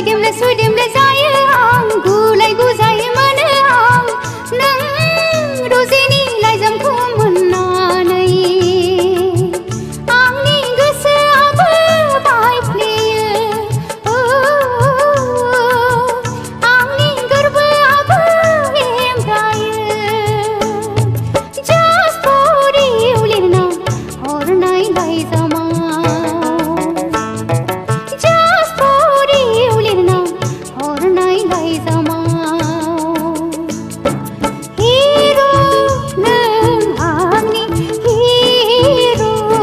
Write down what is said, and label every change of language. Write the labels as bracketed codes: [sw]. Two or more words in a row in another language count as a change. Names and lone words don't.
[brx] सुदेमले जायो आं गुलाय गुजाय मोनो आं नों रजेनि लाइजामखौ मोननानै आंनि गोसोआबो बायफ्लेयो आंनि गोरबोआबो एमब्रायो [en] Just for you [brx] लिरना हरनाय लाइजामाव [en] Just for you [brx] लिरना हरनाय लाइजामाव हिरो नों आंनि हिरो